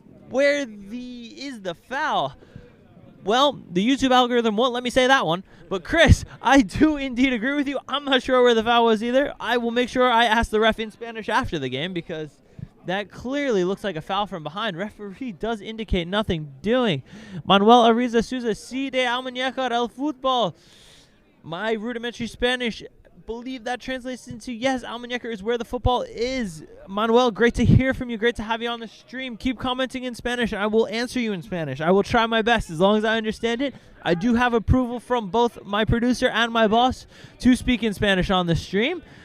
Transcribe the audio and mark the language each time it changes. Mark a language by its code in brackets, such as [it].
[en] Where is the foul? Well, the YouTube algorithm won't let me say that one. But, Chris, I do indeed agree with you. I'm not sure where the foul was either. I will make sure I ask the ref in Spanish after the game because that clearly looks like a foul from behind. Referee does indicate nothing doing. [es] Manuel Ariza Souza, sí de Almuñecar el fútbol. [en] My rudimentary Spanish believe that translates into yes, Almuñecar is where the football is. Manuel, great to hear from you. Great to have you on the stream. Keep commenting in Spanish. I will answer you in Spanish. I will try my best as long as I understand it. I do have approval from both my producer and my boss to speak in Spanish on the stream.